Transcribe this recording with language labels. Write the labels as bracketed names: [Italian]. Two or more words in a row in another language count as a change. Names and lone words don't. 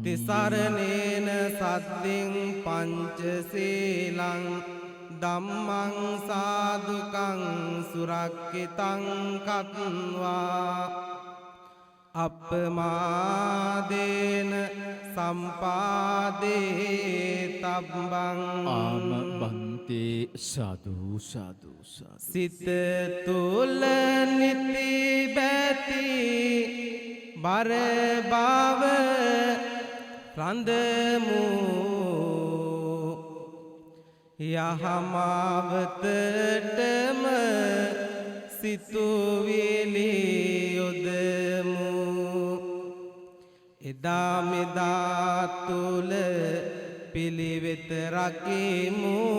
[Pali] තිසරණේන සද්දින් පංචශීලං ධම්මං සාදුකං සුරක්ඛිතං කତ୍වා අප්පමාදේන සම්පාදේ තබ්බං ආම බන්තේ සාදු සාදු සාදු [Sinhala] සිත තුල නිති බැති බර බව රඳමු යහමාවතටම සිතුවිලි යොදමු එදා මෙදා තුල පිළිවෙත රකිමු